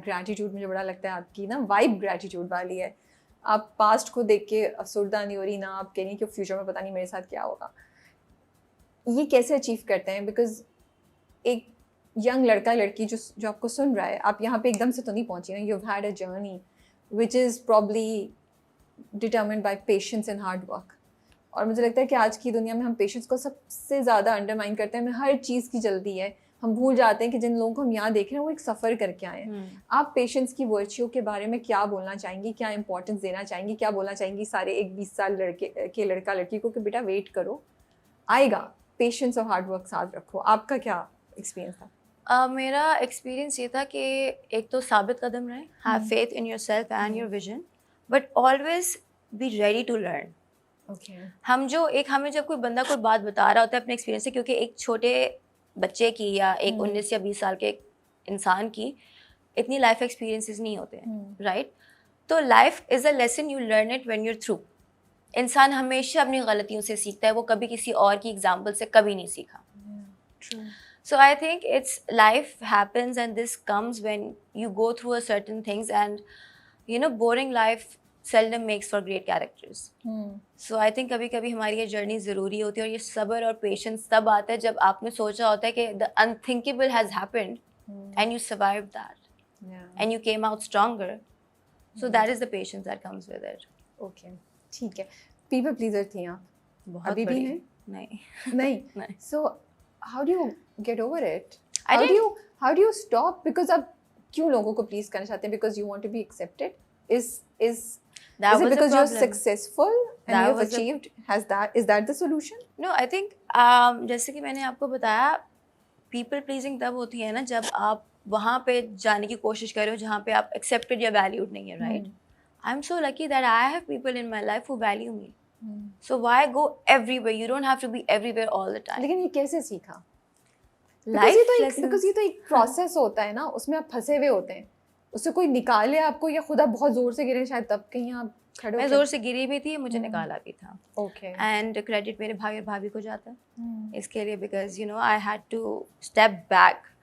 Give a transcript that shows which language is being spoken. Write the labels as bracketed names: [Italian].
[Urdu] Gratitude مجھے بڑا لگتا ہے آپ کی نا وائب گریٹیٹیوڈ والی ہے. آپ پاسٹ کو دیکھ کے افسردہ نہیں ہو رہی, نہ آپ کہہ رہی کہ فیوچر میں پتہ نہیں میرے ساتھ کیا ہوگا. یہ کیسے اچیو کرتے ہیں؟ بیکاز ایک ینگ لڑکا لڑکی جو آپ کو سن رہا ہے, آپ یہاں پہ ایک دم سے تو نہیں پہنچی نا. [English] You have had a journey which is probably determined by patience and hard work. [Urdu] اور مجھے لگتا ہے کہ آج کی دنیا میں ہم پیشنس کو سب سے زیادہ انڈرمائن کرتے ہیں. ہمیں ہر چیز کی جلدی ہے, ہم بھول جاتے ہیں کہ جن لوگوں کو ہم یہاں دیکھ رہے ہیں وہ ایک سفر کر کے آئے ہیں. آپ پیشنس کی ورچیوں کے بارے میں کیا بولنا چاہیں گی, کیا امپورٹنس دینا چاہیں گی, کیا بولنا چاہیں گی سارے ایک 20 سال لڑکا لڑکی کو کہ بیٹا ویٹ کرو, آئے گا. پیشنس اور ہارڈ ورک ساتھ رکھو. آپ کا کیا ایکسپیرینس تھا؟ میرا ایکسپیرینس یہ تھا کہ ایک تو ثابت قدم رہیں, [English] Have faith in yourself and your vision, but always be ready to learn. [Urdu] ہمیں جب کوئی بندہ کوئی بات بتا رہا ہوتا ہے اپنے ایکسپیرینس سے, کیونکہ ایک چھوٹے بچے کی یا ایک 19 یا 20 سال کے ایک انسان کی اتنی لائف ایکسپیرینسز نہیں ہوتے ہیں, رائٹ. [English] تو life is a lesson, you learn it when you are through. [Urdu] انسان ہمیشہ اپنی غلطیوں سے سیکھتا ہے, وہ کبھی کسی اور کی ایگزامپل سے کبھی نہیں سیکھا. [English] So I think it's life happens and this comes when you go through a certain things, and boring life seldom makes for great characters. So I think [Urdu] کبھی کبھی ہماری یہ جرنی ضروری ہوتی ہے, اور یہ صبر اور پیشنس تب آتا ہے جب آپ نے سوچا ہوتا ہے کہ [English] the unthinkable has happened and you survived that and you came out stronger. So that is the patience that comes with it. [Urdu] Okay, ٹھیک ہے. پیپل پلیزر تھیں آپ, ابھی بھی ہیں؟ نہیں. [English] So how do you get over it? How do you stop? [Urdu] Because اب کیوں لوگوں کو پلیز کرنا چاہتے ہیں? [English] Because you want to be accepted? Is it because you're successful and you've achieved? Is that the solution? No, I think [Urdu] جیسے کہ میں نے آپ کو بتایا, پیپل پلیزنگ تب ہوتی ہے نا جب آپ وہاں پہ جانے کی کوشش کر رہے ہو جہاں پہ آپ accepted یا valued نہیں ہے, right? [English] I'm so lucky that I have people in my life who value me. So why go everywhere? You don't have to be everywhere all the time. [Urdu] لیکن یہ کیسے سیکھا؟ Because یہ تو ایک پروسیس ہوتا ہے نا, اس میں آپ پھنسے ہوئے ہوتے ہیں, اس سے کوئی نکالے آپ کو, یا خدا بہت زور سے گرے شاید تب کہیں آپ کھڑے. میں زور سے گری بھی تھی, مجھے نکالا بھی تھا. [English] Okay. [Urdu] اینڈ کریڈٹ میرے بھائی اور بھابھی کو جاتا ہے اس کے لیے, [English] Because I had to step back.